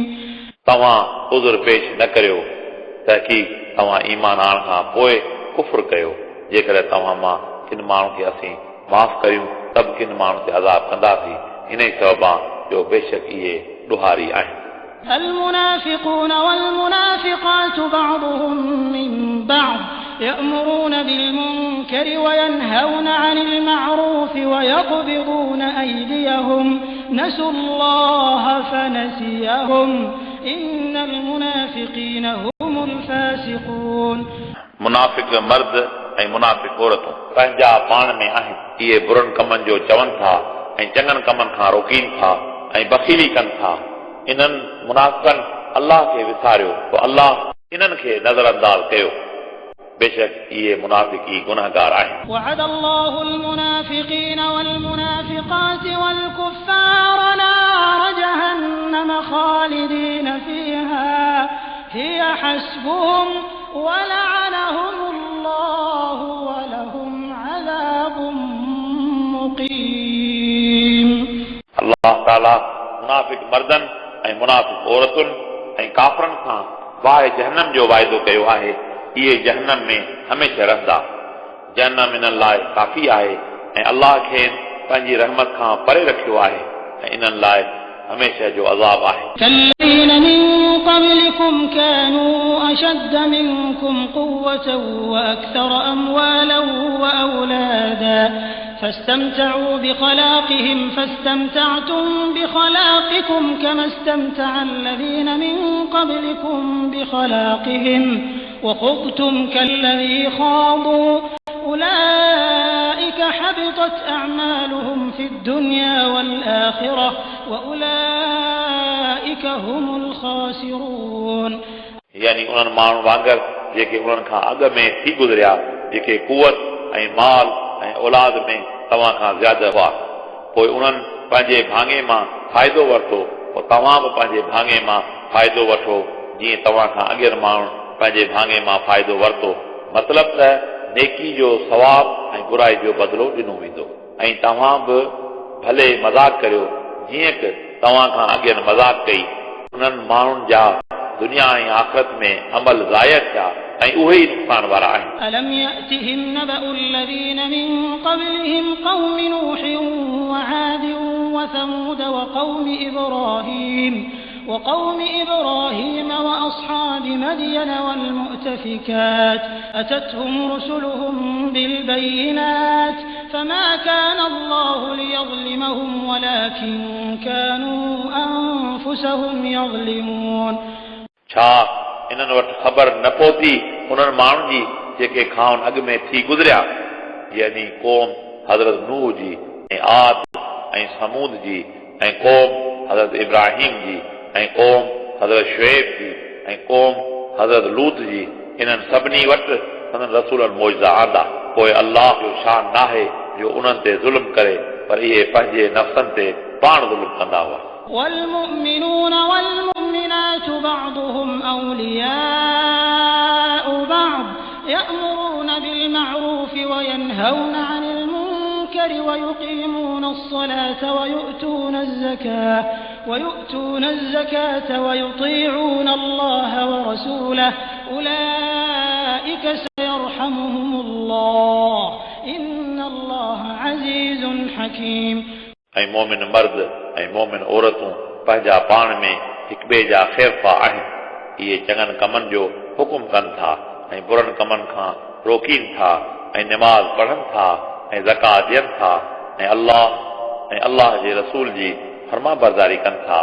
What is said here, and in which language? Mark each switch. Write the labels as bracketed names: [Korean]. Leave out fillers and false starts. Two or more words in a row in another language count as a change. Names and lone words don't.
[Sindhi] तव्हां उज़ुर पेश न करियो, तहक़ीक़ तव्हां ईमान आणण खां पोइ कुफ़्र कयो। जेकॾहिं तव्हां मां किन माण्हू खे असीं माफ़ करियूं त बि किन माण्हू ते अज़ाब कंदासीं। इन ई सबबा जो बेशक इहे ॾुहारी आहिनि। [Arabic] المنافقون والمنافقات بعضهم من بعض يأمرون بالمنكر وينهون عن المعروف ويقبضون أيديهم نسوا الله فنسيهم إن المنافقين هم الفاسقون। [Sindhi] मुनाफ़िक मर्द ऐं मुनाफ़िक औरतूं पंहिंजा पाण में आहिनि। इहे बुरनि कमनि जो चवनि था ऐं चङनि कमनि खां रोकीनि था ऐं बख़ीली कनि था। इन्हनि मुनाफ़िकनि अल्लाह खे विसारियो, पोइ अल्लाह इन्हनि खे नज़रअंदाज़ कयो। बेशक इहे मुनाफ़िक ई गुनहगार आहिनि। [Arabic] وعد الله المنافقين والمنافقات والكفار نار جهنم خالدين فيها هي حسبهم ولعنهم الله ولهم عذاب مقيم। [Sindhi] अल्लाह ताला मुनाफ़िक मर्दनि ऐं मुनाफ़िक औरतुनि ऐं काफ़रनि खां वाहे जहन्नम जो वाइदो कयो आहे। इहे जहन्नम में हमेशह रहंदा। जहन्नम इन्हनि लाइ काफ़ी आहे ऐं अल्लाह खे पंहिंजी रहमत खां परे रखियो आहे ऐं इन्हनि लाइ हमेशह जो अज़ाब आहे। [Arabic] كالذين من قبلكم كانوا أشد منكم قوة وأكثر أموالا وأولادا فاستمتعوا بخلاقهم فاستمتعتم بخلاقكم كما استمتع الذين من قبلكم بخلاقهم وخضتم كالذي خاضوا أولئك حبطت أعمالهم في الدنيا والآخرة وأولئك هم الخاسرون। [Sindhi] यानी उन्हनि माण्हुनि वांगुरु जेके उन्हनि खां अॻु में थी गुज़रिया, जेके कुवत ऐं माल ऐं औलाद में तव्हां खां ज़्यादा हुआ, पोइ उन्हनि पंहिंजे भाङे मां फ़ाइदो वरितो, पोइ तव्हां बि पंहिंजे भाङे मां फ़ाइदो वठो जीअं तव्हां खां अॻियनि माण्हू पंहिंजे भाङे मां फ़ाइदो वरितो। मतिलबु त नेकी जो सवाब ऐं बुराई जो बदिलो ॾिनो वेंदो ऐं तव्हां बि भले मज़ाक करियो जीअं त तव्हां खां अॻियनि मज़ाक कई। उन्हनि माण्हुनि जा दुनिया ऐं आख़िरत में अमल ज़ाया थिया ऐं उहे ई नुक़सान वारा आहिनि। [Arabic] ألم يأتهم نبأ الذين من قبلهم قوم نوح وعاد وثمود وقوم إبراهيم وأصحاب مدين والمؤتفكات أتتهم رسلهم بالبينات فما كان الله ليظلمهم ولكن كانوا أنفسهم يظلمون। [Sindhi] छा इन्हनि वटि ख़बर न पहुती उन्हनि माण्हुनि जी जेके खाउन अॻु में थी गुज़रिया, यानी क़ौम हज़रत नूह जी ऐं आद ऐं समूद जी ऐं क़ौम हज़रत इब्राहिम जी ऐं क़ौम हज़रत शुएब जी ऐं क़ौम हज़रत लूत जी। इन्हनि सभिनी वटि संदन रसूलनि मौजज़ा आंदा। पोइ अल्लाह जो शान नाहे जो उन्हनि ते ज़ुल्म करे, पर इहे पंहिंजे नफ़्सनि ते पाण ज़ुल्म कंदा हुआ। [Arabic] والمؤمنون والمؤمنات بعضهم أولياء بعض يأمرون بالمعروف وينهون عن المنكر ويقيمون الصلاة ويؤتون الزكاة ويطيعون الله ورسوله أولئك سيرحمهم الله إن الله عزيز حكيم। [Sindhi] ऐं मोमिन मर्द ऐं मोमिन औरतूं पंहिंजा पाण में हिक ॿिए जा ख़ैरफ़ा आहिनि। इहे चङनि कमनि जो हुकुम कनि था ऐं बुरनि कमनि खां रोकीनि था ऐं निमाज़ पढ़नि था ऐं ज़कात ॾियनि था ऐं अल्लाह जे रसूल जी फर्मा बरदारी कनि था।